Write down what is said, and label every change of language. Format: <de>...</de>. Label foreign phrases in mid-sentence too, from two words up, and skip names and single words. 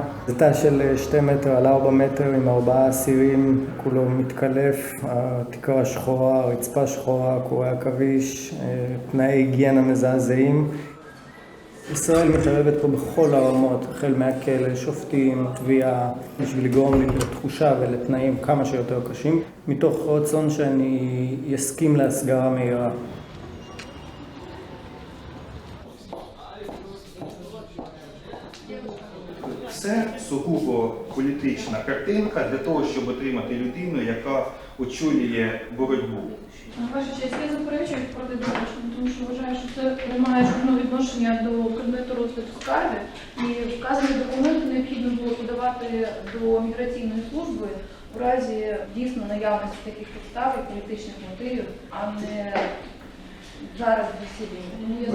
<he>זה תא של 2 מטר על 4 מטר עם 4 אסירים, כולו מתקלף, התקרה שחורה, הרצפה שחורה, קורי עכביש, תנאי היגיינה מזעזעים. ישראל מתערבת פה בכל הרמות, החל מהכלא, שופטים, תביעה, בשביל לגרום לי לתחושה ולתנאים כמה שיותר קשים, מתוך רצון שאני אסכים להסגרה מהירה.</he> <uk>Це сугубо політична картинка для того, щоб отримати людину, яка очолює боротьбу. Ваша честь, я заперечую проти доручення, тому що вважаю, що це приймає жодного відношення до предмету розгляду скарги, і вказані документи необхідно було подавати до міграційної служби в разі дійсно наявності таких підстав і політичних мотивів, а не зараз засідання.</uk>